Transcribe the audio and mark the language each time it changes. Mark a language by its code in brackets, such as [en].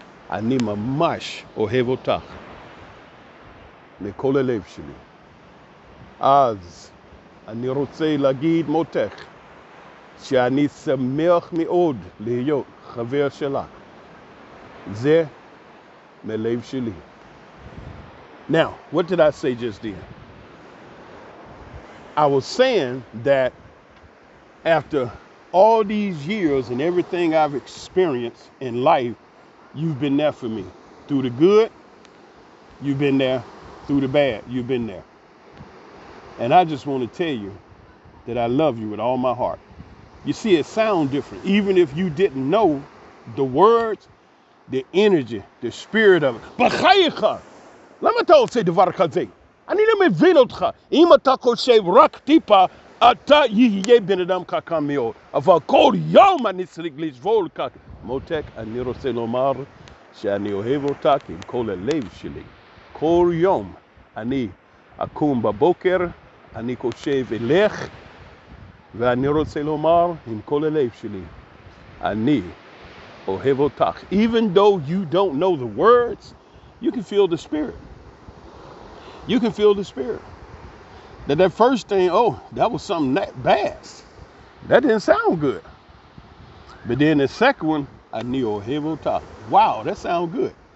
[he] אני ממש אוהב אותך מכל הלב שלי. אז אני רוצה להגיד מותק שאני שמח מאוד להיות חבר שלך. זה מלב שלי. [en] Now, what did I say just then? I was saying that after all these years and everything I've experienced in life, you've been there for me. Through the good, you've been there. Through the bad, you've been there. And I just want to tell you that I love you with all my heart. You see, it sounds different. Even if you didn't know the words, the energy, the spirit of it. [he] בחייך, למה אתה עושה דבר כזה? אני לא מבין אותך. אם אתה חושב רק טיפה, אתה יהיה בן אדם חכם מאוד. אבל כל יום אני צריך לשבור כך. מותק, אני רוצה לומר שאני אוהב אותך עם כל הלב שלי. כל יום אני אקום בבוקר, אני חושב אלך, ואני רוצה לומר עם כל הלב שלי, אני אוהב אותך. [en] Even though you don't know the words, you can feel the spirit. You can feel the spirit. That first thing, oh, that was something that bad. That didn't sound good. But then the second one, [he] אני אוהב אותך. [en] Wow, that sounds good.